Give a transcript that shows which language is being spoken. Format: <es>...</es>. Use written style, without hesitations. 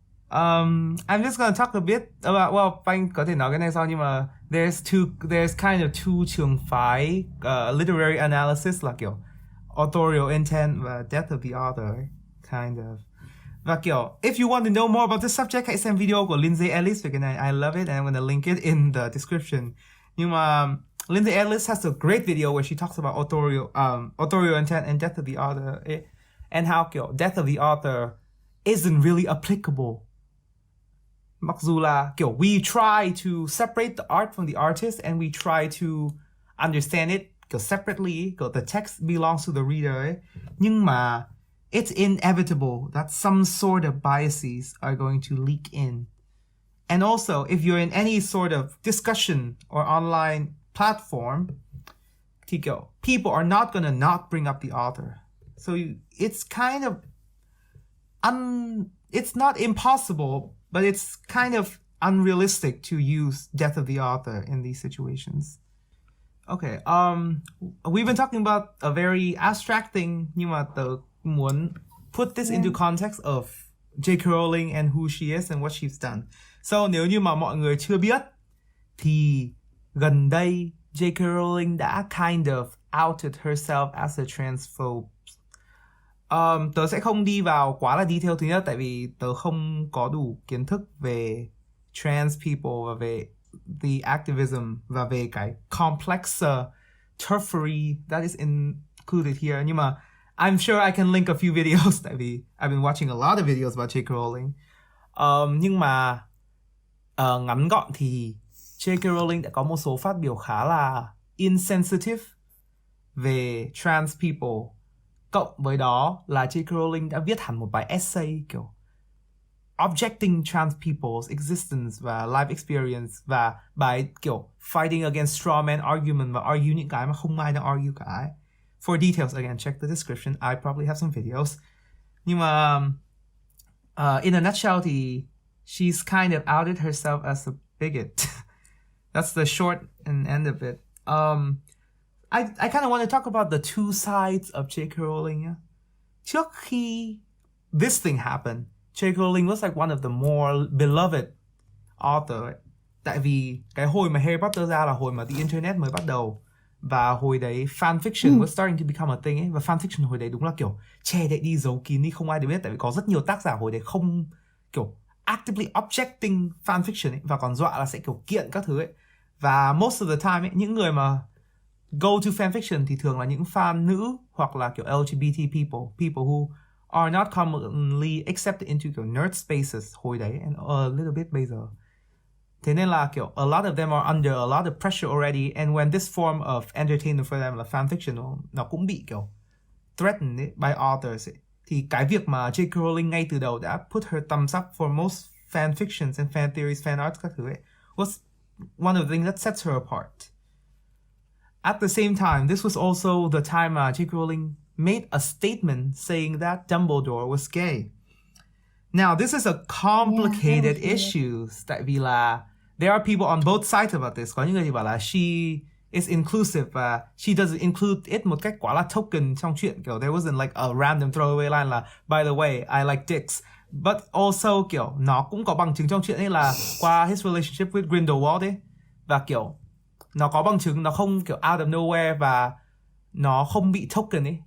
<en>I'm just gonna talk a bit about, well,</en> <vi>Anh có thể nói cái này sau, nhưng mà</vi> <en>there's kind of two</en> <vi>trường phái</vi> <en>literary analysis</en> <vi>là kiểu</vi> <en>authorial intent và death of the author, kind of.</en> <vi>Và kiểu,</vi> <en>if you want to know more about this subject,</en> <vi>hãy xem video của Lindsay Ellis về cái này.</vi> <en>I love it and I'm gonna link it in the description.</en> <vi>Nhưng mà</vi> <en>Lindsay Ellis has a great video where she talks about authorial intent and death of the author, and how kiểu death of the author isn't really applicable.</en> <vi>Mặc dù là kiểu</vi> <en>we try to separate the art from the artist and we try to understand it kiểu separately, kiểu the text belongs to the reader</en> <vi>ấy. Nhưng mà</vi> <en>it's inevitable that some sort of biases are going to leak in. And also, if you're in any sort of discussion or online platform,</en> <vi>thì kiểu,</vi> <en>people are not gonna not bring up the author. So it's kind of it's not impossible, but it's kind of unrealistic to use death of the author in these situations. Okay, we've been talking about a very abstract thing,</en> <vi>nhưng mà tớ muốn</vi> <en>put this into context of J.K. Rowling and who she is and what she's done.</en> <vi>So nếu như mà mọi người chưa biết, thì gần đây J.K.</vi> <en>Rowling</en> <vi>đã</vi> <en>kind of outed herself as a transphobe.</en> <vi>Tớ sẽ không đi vào quá là detail thứ nhất, tại vì tớ không có đủ kiến thức về trans people và về the activism và về cái</vi> <en>complex turfery that is included here.</en> <vi>Nhưng mà</vi> <en>I'm sure I can link a few videos</en> <vi>tại vì</vi> <en>I've been watching a lot of videos about J.K.</en> <vi>Rowling. Nhưng mà ngắn gọn thì J.K. Rowling đã có một số phát biểu khá là insensitive về trans people. Cộng với đó là J.K. Rowling đã viết hẳn một bài essay kiểu</vi> <en>objecting trans people's existence</en> <vi>và</vi> <en>life experience,</en> <vi>và bài kiểu</vi> <en>fighting against straw man argument</en> <vi>và argue những cái mà không ai đang argue cả.</vi> <en>For details, again, check the description. I probably have some videos.</en> <vi>Nhưng mà</vi> <en>in a nutshell thì she's kind of outed herself as a bigot. That's the short and end of it. I kind of want to talk about the two sides of J.K. Rowling. Yeah?</en> <vi>Trước khi</vi> <en>this thing happened, J.K. Rowling was like one of the more beloved author.</en> <vi>Tại vì cái hồi mà Harry Potter ra là hồi mà the internet mới bắt đầu. Và hồi đấy</vi> <en>fanfiction was starting to become a thing ấy.</en> <vi>Và fanfiction hồi đấy đúng là kiểu che đậy đi, giấu kín đi, không ai được biết. Tại vì có rất nhiều tác giả hồi đấy không kiểu</vi> <en>actively objecting fanfiction</en> <vi>ấy, và còn dọa là sẽ kiểu kiện các thứ ấy. Và</vi> <en>most of the time</en> <vi>ấy, những người mà</vi> <en>go to fanfiction</en> <vi>thì thường là những fan nữ hoặc là kiểu LGBT</vi> <en>people who are not commonly accepted into</en> <vi>kiểu nerd spaces hồi đấy</vi> <en>and a little bit</en> <vi>bây giờ. Thế nên là kiểu</vi> <en>a lot of them are under a lot of pressure already, and when this form of entertainment for them là fanfiction</en> <vi>nó cũng bị kiểu</vi> <en>threatened ấy, by authors ấy.</en> <vi>Thì cái việc mà</vi> <en>J.K. Rowling</en> <vi>ngay từ đầu đã</vi> <en>put her thumbs up for most fanfictions and fan theories, fan arts</en> <vi>các thứ ấy</vi> <en>was one of the things that sets her apart. At the same time, this was also the time J.K. Rowling made a statement saying that Dumbledore was gay. Now, this is a complicated issue.</en> <vi>Tại vì là</vi> <en>there are people on both sides about this.</en> <vi>Có những người thì bảo là</vi> <en>she is inclusive</en> <vi>và</vi> <en>she doesn't include it</en> <vi>một cách quá là token trong chuyện.</vi> <en>Kiểu there wasn't like a random throwaway line là by the way, I like dicks. But also</en> <vi>kiểu nó cũng có bằng chứng trong chuyện ấy là qua</vi> <en>his relationship with</en> <vi>Grindelwald ấy. Và kiểu nó có bằng chứng, nó không kiểu</vi> <en>out of nowhere</en> <vi>và nó không bị token ấy.</vi>